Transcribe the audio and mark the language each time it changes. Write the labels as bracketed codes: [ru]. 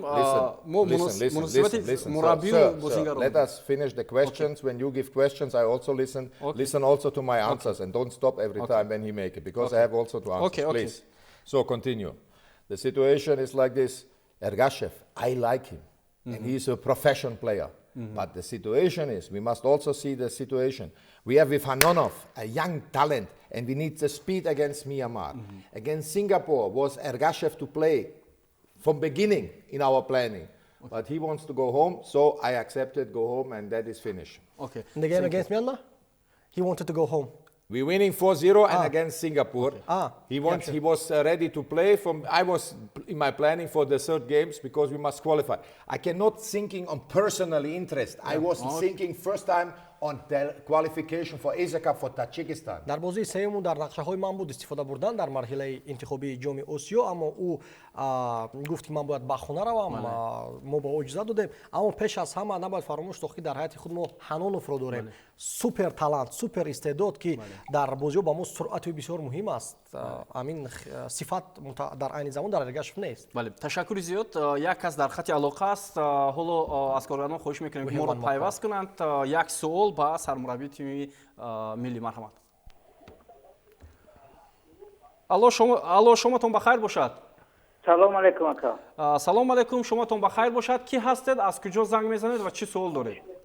[tg] Мо муносибати мураббию бозингаро. [en] Let us finish the questions. When you give questions, I also listen. Listen also to my answers and don't stop every time when he make it, because I have also to answer. Please. So continue. The situation is like this. Ergashev, I like him, and he's a professional player. But the situation is, we must also see the situation. We have with Hanonov, a young talent, and we need the speed against Myanmar. Against Singapore was Ergashev to play from beginning in our planning. But he wants to go home, so I accepted, go home, and that is finished. Okay. in the game against Myanmar, he wanted to go home. We're winning 4-0 and against Singapore. He was ready to play. I was in my planning for the third games because we must qualify. I cannot thinking on personal interest. I was thinking first time on the qualification for Asia Cup for Tajikistan. [tg] дар бозии сеюмун дар нақшаҳои ман буд истифода бурдан дар марҳилаи интихобии ҷоми Осиё, аммо ӯ гуфт ки ман бояд ба хона равам, мо ба ӯ иҷоза додем. Аммо пеш аз ҳама набояд фаромӯш сохт ки дар ҳайати худ мо Ҳаноновро дорем. Супер талант, супер истеъдод ки дар бозиҳо ба мо суръати бисёр муҳим аст. Амин сифат дар айни замон дар Эргашев нест. бале ташаккури зиёд. Як кас дар хати алоқа аст. ҳоло аз коргардон хоҳиш мекунем ки моро пайваст кунанд. Як суол ба сармураббии тими милли. марҳамат. алло, шоматон бахайр бошад. салом алейкум ака. салом алейкум, шоматон бахайр бошад. Ки ҳастед, аз куҷо занг мезанед ва чӣ суол доред?